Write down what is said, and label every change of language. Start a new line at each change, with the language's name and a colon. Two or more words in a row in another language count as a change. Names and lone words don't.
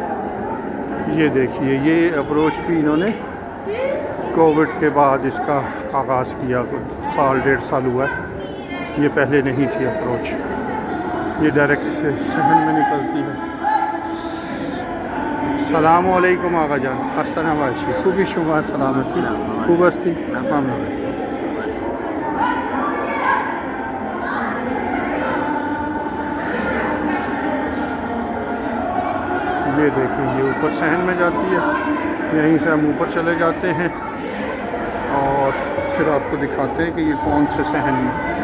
Urdu: یہ دیکھیے، یہ اپروچ بھی انہوں نے کووڈ کے بعد اس کا آغاز کیا، سال 1.5 سال ہوا ہے، یہ پہلے نہیں تھی اپروچ۔ یہ ڈائریکٹ سے صحن میں نکلتی ہے۔
Persian: السلام علیکم آقا جان، خسته نباشی، خوبی شما؟ سلامتی؟ خوب هستی؟ ممنون۔
Urdu: یہ دیکھیں، یہ اوپر صحن میں جاتی ہے، یہیں سے ہم اوپر چلے جاتے ہیں، اور پھر آپ کو دکھاتے ہیں کہ یہ کون سے صحن میں۔